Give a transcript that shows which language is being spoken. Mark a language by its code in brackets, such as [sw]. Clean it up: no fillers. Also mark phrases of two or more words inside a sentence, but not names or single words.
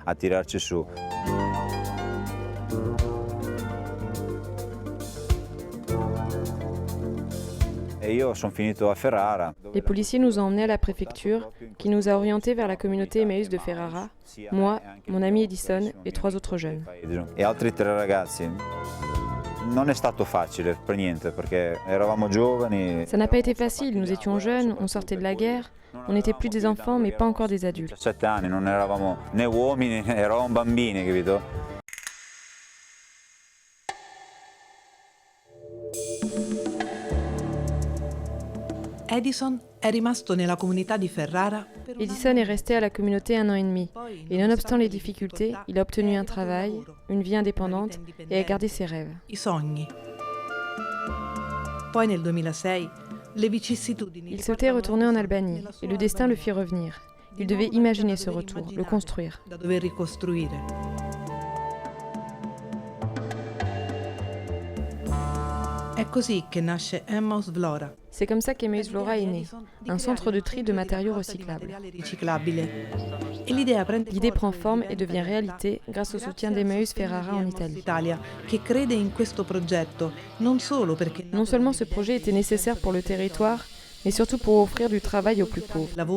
[fr] Les policiers nous ont emmenés à la préfecture, qui nous a orientés vers la communauté Emmaüs de Ferrara, moi, mon ami Edison et 3 autres jeunes. Ça n'a pas été facile, nous étions jeunes, on sortait de la guerre, on n'était plus des enfants mais pas encore des adultes. [it] Edison è rimasto nella comunità di Ferrara. [fr] Edison est resté à la communauté 1 an et demi, et nonobstant les difficultés, il a obtenu un travail, une vie indépendante et a gardé ses rêves. [it] I sogni. Poi nel 2006, le vicissitudini. [fr] Il souhaitait retourner en Albanie, et le destin le fit revenir. Il devait imaginer ce retour, le construire. [it] Da dover ricostruire. È così che nasce Emmaus Vlora. [fr] C'est comme ça qu'Emmaüs Vlora est né, un centre de tri de matériaux recyclables. L'idée prend forme et devient réalité grâce au soutien d'Emmaüs Ferrara en Italie. Non seulement ce projet était nécessaire pour le territoire, mais surtout pour offrir du travail aux plus pauvres.